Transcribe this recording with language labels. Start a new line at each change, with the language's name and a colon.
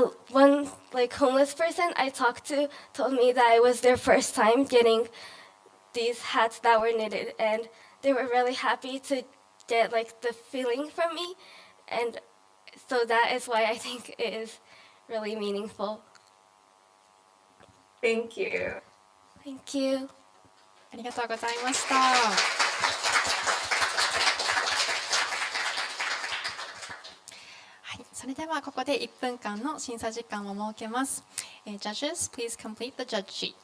English: one like homeless person I talked to told me that it was their first time getting these hats that were knitted, and they were really happy to get like the feeling from me, and so that is why I think it is really meaningful. Thank you. Thank you.
Japanese: ありがとうございました。はい、それではここで1分間の審査時間を設けます。
English: Judges, please complete the judge sheet.